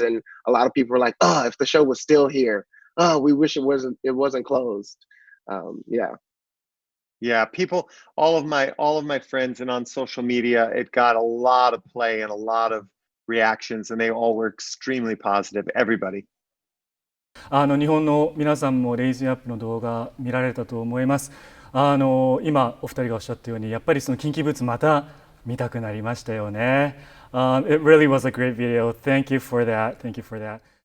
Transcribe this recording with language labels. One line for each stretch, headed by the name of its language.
English: And a lot of people were like, "Oh, if the show was still here, oh, we wish it wasn't closed." Yeah, people, all of my friends, and on social media, it got a lot of play and a lot of reactions, and they all were extremely positive. Everybody.
Japanese: 日本の皆さんもレイズアップの動画見られたと思います。今お二人がおっしゃったように、やっぱりそのキンキーブーツまた見たくなりましたよね。
English: It really was a great video. Thank you for that. Thank you for that.